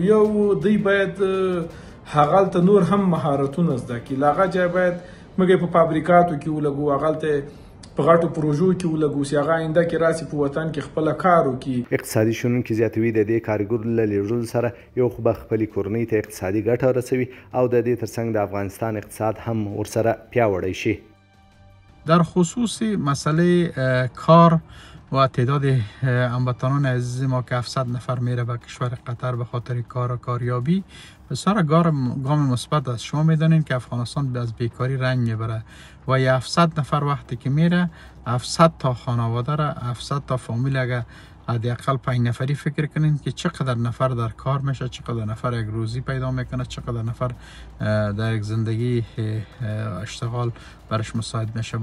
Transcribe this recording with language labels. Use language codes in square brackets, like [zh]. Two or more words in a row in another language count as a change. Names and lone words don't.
[ps] یو دوی باید هغلته نور هم مهارتونه زده کړي له هغه ځای باید موږ په فابریکاتو کې ولګو، هغلته په غټو پروژو کې ولګو چې هغه آینده کې راسي په وطن کې خپله کار وکړي. اقتصادي شنونکي زیاتوي د دې کارګرو له لېږدولو سره یو خو به خپلې کورنۍ ته اقتصادي ګټه رسوي او د دې ترڅنګ د افغانستان اقتصاد هم ورسره پیاوړی شي. [fa] در خصوص مسئله کار و تعداد هموطنان عزیز ما که 700 نفر میره به کشور قطر به خاطر کار و کاریابی بسیار گام مثبت است. شما میدانید که افغانستان از بیکاری رنج میبره و 700 نفر وقتی که میره 700 تا خانواده را 700 تا فامیل اگر حداقل 5 نفری فکر کنین که چقدر نفر در کار میشه، چقدر نفر یک روزی پیدا میکنه، چقدر نفر در یک زندگی اشتغال برش مساعد میشه.